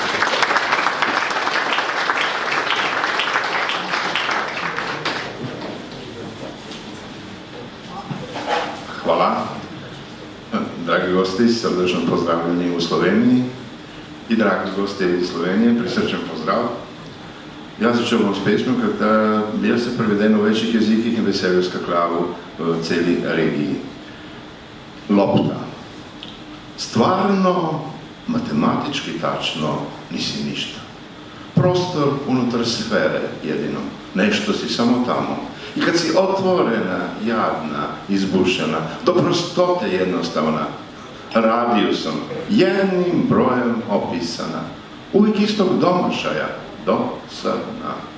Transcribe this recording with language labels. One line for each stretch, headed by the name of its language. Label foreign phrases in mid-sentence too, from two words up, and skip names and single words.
Slovenian: Hvala. Dragi gosti, srdečno pozdravljeni v Sloveniji i dragi gosti iz Slovenije, prisrčen pozdrav. Ja začel bom s pesmjo, ker je se prevedeno v večjih jezikih in veselju skaklavu v celi regiji.
Serbian: Lopta. Stvarno, matematički tačno nisi ništa. Prostor unutar sfere jedino. Nešto si samo tamo. I kad si otvorena, jadna, izbušena, do prostote jednostavna, radijusom, jednim brojem opisana, uvijek istog domašaja, dosadna.